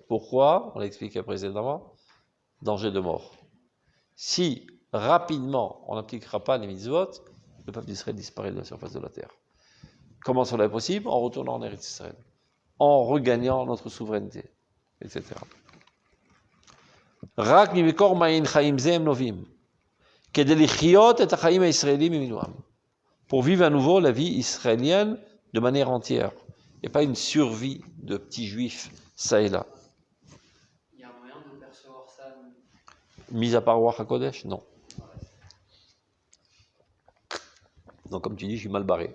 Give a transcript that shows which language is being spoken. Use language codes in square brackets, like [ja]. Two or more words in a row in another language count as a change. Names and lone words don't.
[fr] Pourquoi? On l'a expliqué précédemment. Danger de mort. Si rapidement on n'appliquera pas les mitzvot, le peuple d'Israël disparaît de la surface de la terre. Comment cela est possible? En retournant en Eretz Israël, en regagnant notre souveraineté, etc. [he] רק ממקור מעיין חיים זה נובע, כדי להחיות את החיים הישראליים במלואם. [fr] Pour vivre à nouveau la vie israélienne de manière entière, et pas une survie de petits juifs ça et là. Il y a un moyen de percevoir ça. Mis à part [he] רוח הקודש, [fr] non. Donc comme tu dis, je suis mal barré.